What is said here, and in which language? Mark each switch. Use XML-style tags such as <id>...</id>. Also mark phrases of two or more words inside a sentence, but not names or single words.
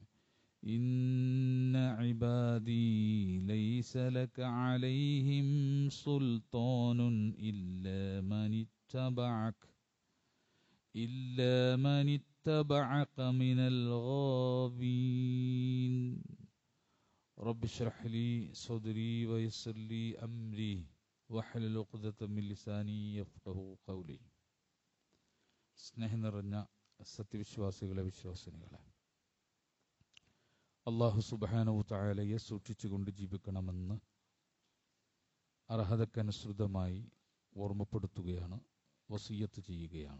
<ar>إن عبادي ليس لك عليهم سلطان إلا من اتبعك من الغاوين رب اشرح لي صدري ويسر لي أمري واحلل عقدة من لساني يفقهوا قولي</ar> <ml>സ്നേഹം നിറഞ്ഞ സത്യവിശ്വാസികളെ വിശ്വാസിനികളെ</ml> <ar>الله سبحانه</ar> <ml>തആലയെ സൂക്ഷിച്ചുകൊണ്ട് ജീവിക്കണമെന്ന് അർഹതക്കനുസൃതമായി ഓർമ്മപ്പെടുത്തുകയാണ്, വസിയ്യത്ത് ചെയ്യുകയാണ്.</ml>